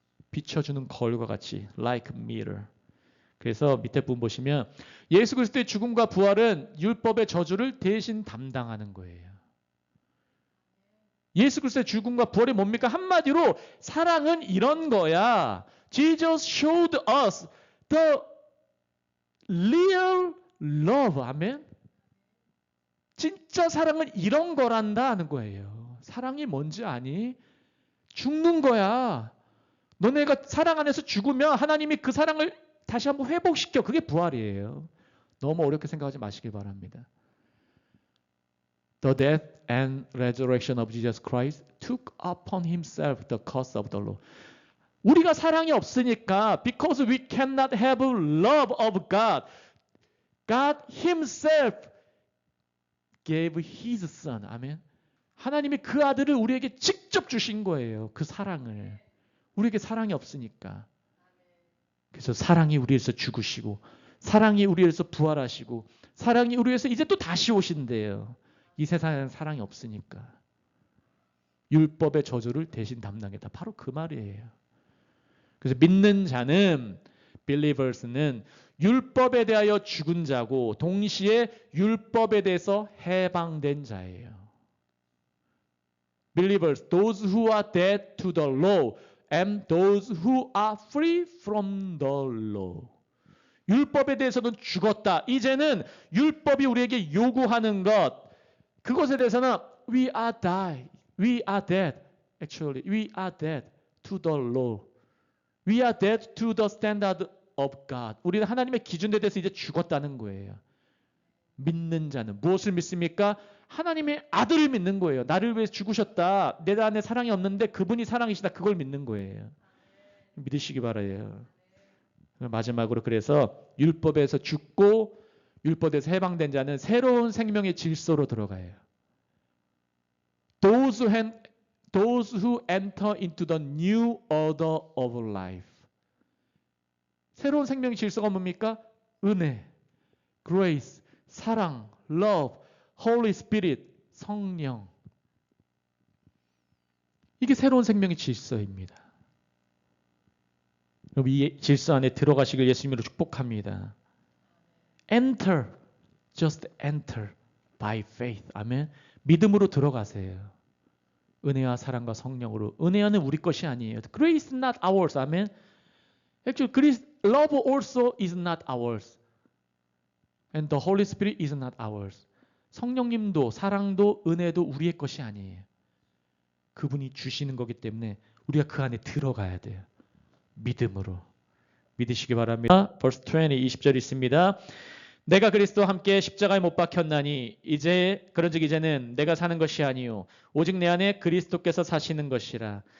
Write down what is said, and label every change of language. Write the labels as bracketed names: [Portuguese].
[Korean] 비춰주는 거울과 같이 [English] like mirror. [Korean] 그래서 밑에 부분 보시면 예수 그리스도의 죽음과 부활은 율법의 저주를 대신 담당하는 거예요. 예수 그리스도의 죽음과 부활이 뭡니까? 한마디로 사랑은 이런 거야. [English] Jesus showed us the real love. [Korean] 아멘. 진짜 사랑은 이런 거란다 하는 거예요. 사랑이 뭔지 아니? 죽는 거야. 너네가 사랑 안에서 죽으면 하나님이 그 사랑을 다시 한번 회복시켜. 그게 부활이에요. 너무 어렵게 생각하지 마시길 바랍니다. [English] The death and resurrection of Jesus Christ took upon himself the curse of the law. [Korean] 우리가 사랑이 없으니까 [English] because we cannot have love of God, God himself gave his son. [Korean] 아멘. 하나님이 그 아들을 우리에게 직접 주신 거예요. 그 사랑을. 우리에게 사랑이 없으니까. 그래서 사랑이 우리에서 죽으시고 사랑이 우리에서 부활하시고 사랑이 우리에서 이제 또 다시 오신대요. 이 세상에는 사랑이 없으니까. 율법의 저주를 대신 담당했다. 바로 그 말이에요. 그래서 믿는 자는 believers는 율법에 대하여 죽은 자고 동시에 율법에 대해서 해방된 자예요. [English] Believers, those who are dead to the law and those who are free from the law. [Korean] 율법에 대해서는 죽었다. 이제는 율법이 우리에게 요구하는 것, 그것에 대해서는 [English] we are dead. Actually, we are dead to the law. We are dead to the standard of God. [Korean] 우리는 하나님의 기준에 대해서 이제 죽었다는 거예요. 믿는 자는 무엇을 믿습니까? 하나님의 아들을 믿는 거예요. 나를 위해서 죽으셨다. 내 안에 사랑이 없는데 그분이 사랑이시다. 그걸 믿는 거예요. 믿으시기 바라요. 마지막으로 그래서 율법에서 죽고 율법에서 해방된 자는 새로운 생명의 질서로 들어가요. [English] Those who enter into the new order of life. [Korean] 새로운 생명의 질서가 뭡니까? 은혜, grace, 사랑, love, Holy Spirit, 성령. 이게 새로운 생명의 질서입니다. 여러분 이 질서 안에 들어가시길 예수님으로 축복합니다. [English] Enter, just enter by faith. [Korean] 아멘. 믿음으로 들어가세요. 은혜와 사랑과 성령으로. 은혜는 우리 것이 아니에요. [English] Grace is not ours. 아멘. Actually, grace, love also is not ours. And the Holy Spirit is not ours. [Korean] 성령님도 사랑도 은혜도 우리의 것이 아니에요. 그분이 주시는 거기 때문에 우리가 그 안에 들어가야 돼요. 믿음으로. 믿으시기 바랍니다. Verse 20절 있습니다. 내가 그리스도와 함께 십자가에 못 박혔나니 그런즉 이제는 내가 사는 것이 아니요 오직 내 안에 그리스도께서 사시는 것이라.